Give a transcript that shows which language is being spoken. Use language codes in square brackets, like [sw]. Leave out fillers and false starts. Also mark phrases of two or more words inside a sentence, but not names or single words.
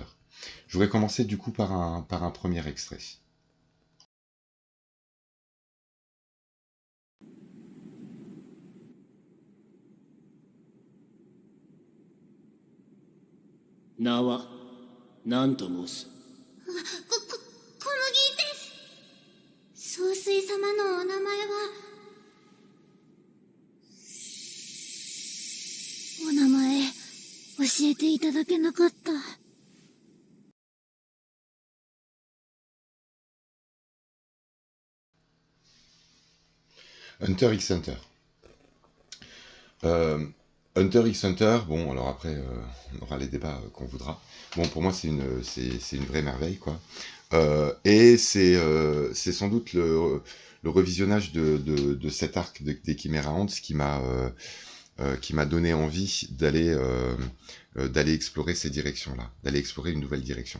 [fr] Je voudrais commencer du coup par un premier extrait. Nawa, Nantomos. [ja] 小麦です。総帥様のお名前は。お名前、教えていただけなかった。 [fr] Hunter x Hunter. Hunter x Hunter, bon, alors après, on aura les débats qu'on voudra. Bon, pour moi, c'est une vraie merveille, quoi. Et c'est sans doute le revisionnage de cet arc des Chimera Ants qui m'a donné envie d'aller explorer ces directions-là, d'aller explorer une nouvelle direction.